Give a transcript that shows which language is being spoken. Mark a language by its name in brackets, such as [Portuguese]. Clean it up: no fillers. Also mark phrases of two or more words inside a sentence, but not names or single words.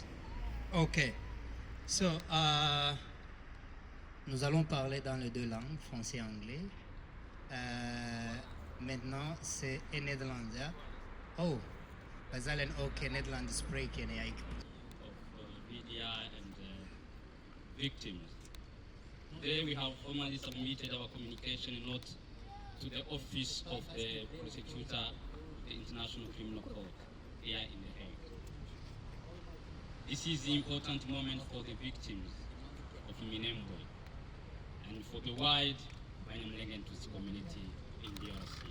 [English] Okay. So, [French] nous allons parler dans les deux langues, français et anglais. Maintenant, c'est [Dutch] in Nederlands, ja? Oh, we zullen ook in Nederlands spreken, ja. [English] Of media and victims. Today we have formally submitted our communication note to the office of the prosecutor of the International Criminal Court here in The Hague. This is the important moment for the victims of Minembwe and for the wide Banyamulenge and Tutsi community in DRC.